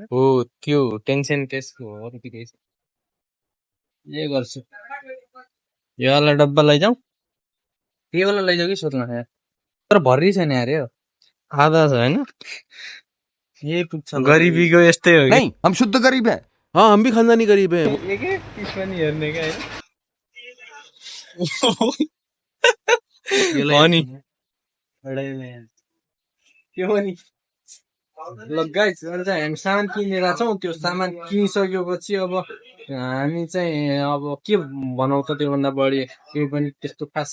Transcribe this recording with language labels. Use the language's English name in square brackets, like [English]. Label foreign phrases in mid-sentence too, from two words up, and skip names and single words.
[Nepali] हो त्यो टेन्सन त्यसको हो। अरू के छ? जे गर्छु यो वाला डब्बा लैजाऊ, त्यही बेला लैजाऊ कि सोध्न यार, तर भर्री छैन यार यो आधा छ होइन। यही पुग्छ गरिबीको यस्तै हो कि। [Hindi] नहीं, हम शुद्ध गरीब हैं। हाँ, हम भी खानदानी गरीब हैं। [Nepali] एकै पिस पनि हेर्ने क्या अनि त्यो पनि ल गाइस। अहिले चाहिँ हामी सामान किनेर छौँ। त्यो सामान किनिसकेपछि अब हामी चाहिँ अब के बनाउँछ त्योभन्दा बढी केही पनि त्यस्तो खास